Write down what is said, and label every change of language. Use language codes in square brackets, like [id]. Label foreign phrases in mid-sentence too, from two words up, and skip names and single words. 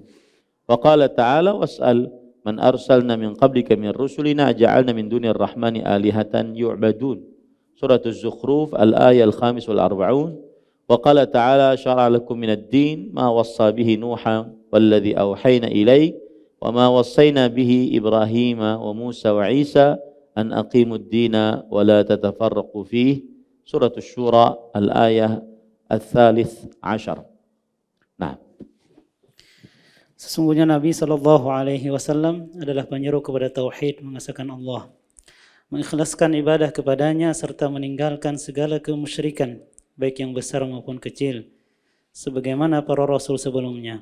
[ar] وقال تعالى واسأل من أرسلنا من قبلك من رسلنا أجعلنا من دون الرحمن آلهة يعبدون. سورة الزخرف الآية الخامس و 40. وقال تعالى شرع لكم من الدين ما وصى به نوحا والذي أوحينا إليك وما وصينا به إبراهيم وموسى وعيسى أن أقيموا الدين ولا تتفرقوا فيه. سورة الشورى الآية الثالث عشر. [id] Nah, sesungguhnya Nabi [ar] صلى الله عليه وسلم [id] adalah penyeru kepada tauhid, mengesahkan Allah, mengikhlaskan ibadah kepadanya serta meninggalkan segala kemusyrikan, baik yang besar maupun kecil, sebagaimana para rasul sebelumnya.